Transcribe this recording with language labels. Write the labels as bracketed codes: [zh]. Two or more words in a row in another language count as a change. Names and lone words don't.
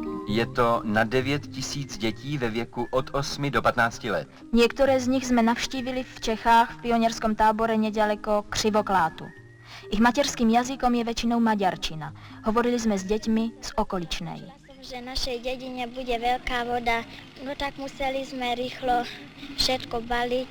[cs] Je to na 9 000 dětí ve věku od 8 do 15 let. [sk] Niektoré z nich sme navštívili v Čechách v pionierskom tábore nedaleko Křivoklátu. Ich materským jazykom je väčšinou maďarčina. Hovorili sme s deťmi z okoličnej. Že našej dedine bude veľká voda, no tak museli sme rýchlo všetko baliť.